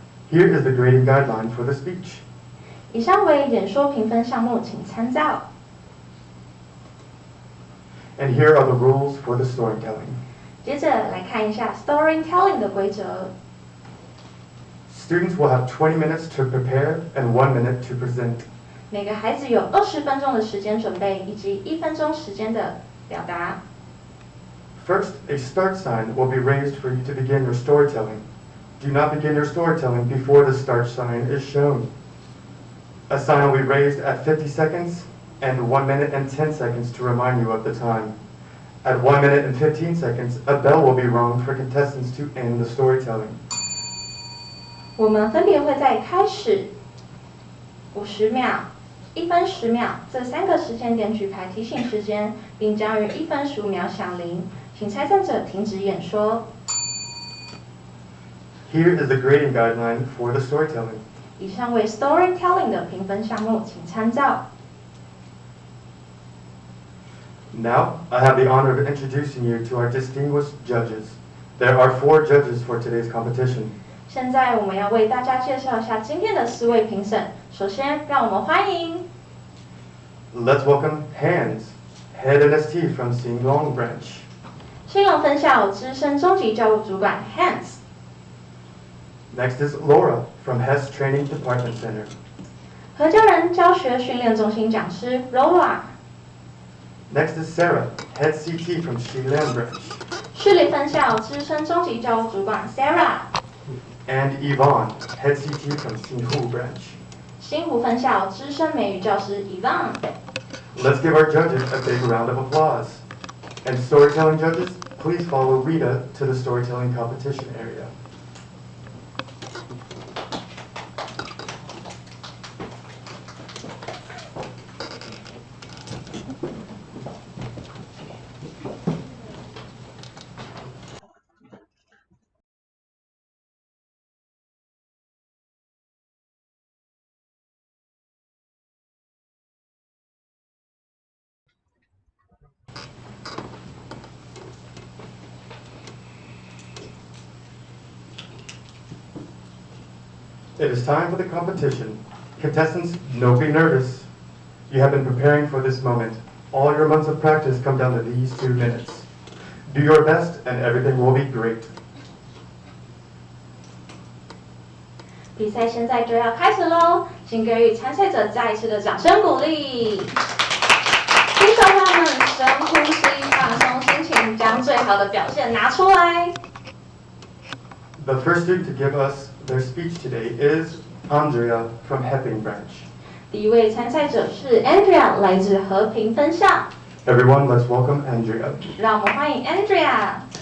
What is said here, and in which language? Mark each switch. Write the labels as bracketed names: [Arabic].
[English] Here is the grading guideline for the speech. [Chinese] 以上为演说评分项目，请参照。 [English] And here are the rules for the storytelling. [Chinese] 接着来看一下 storytelling 的规则。 [English] Students will have 20 minutes to prepare and 1 minute to present. [Chinese] 每个孩子有20分钟的时间准备，以及1分钟时间的表达。 [English] First, a start sign will be raised for you to begin your storytelling. Do not begin your storytelling before the start sign is shown. A sign will be raised at 50 seconds and 1 minute and 10 seconds to remind you of the time. At 1 minute and 15 seconds, a bell will be rung for contestants to end the storytelling. [Chinese] 我们分别会在开始50秒、1分10秒这3个时间点举牌提醒时间，并将于1分15秒响铃，请参赛者停止演说。 [English] Here is the grading guideline for the storytelling. [Chinese] 以上为 storytelling 的评分项目，请参照。 [English] Now, I have the honor of introducing you to our distinguished judges. There are 4 judges for today's competition. [Chinese] 现在我们要为大家介绍一下今天的4位评审。首先，让我们欢迎 [English] Let's welcome Hans, Head NST from Singlong Branch. [Chinese] 新隆分校资深中级教务主管 Hans。 [English] Next is Laura from Hess Training Department Center. [Chinese] 何嘉仁教学训练中心讲师 Laura。 [English] Next is Sarah, Head CT from Shilan Branch. [Chinese] 士林分校资深中级教务主管 Sarah。 [English] and Yvonne, Head CT from Xinhu branch. [Chinese] 新湖分校资深美语教师 Yvonne。 [English] Let's give our judges a big round of applause. And storytelling judges, please follow Rita to the storytelling competition area. It is time for the competition. Contestants, don't be nervous. You have been preparing for this moment. All your months of practice come down to these 2 minutes. Do your best and everything will be great. [Chinese] 比赛现在就要开始喽，请给予参赛者再一次的掌声鼓励。听众朋友们，深呼吸，放松心情，将最好的表现拿出来。 [English] The first student to give us their speech today is Andrea from Hepping branch. [Chinese] 第一位参赛者是 Andrea， 来自和平分校。 [English] Everyone, let's welcome Andrea. [Chinese] 让我们欢迎 Andrea。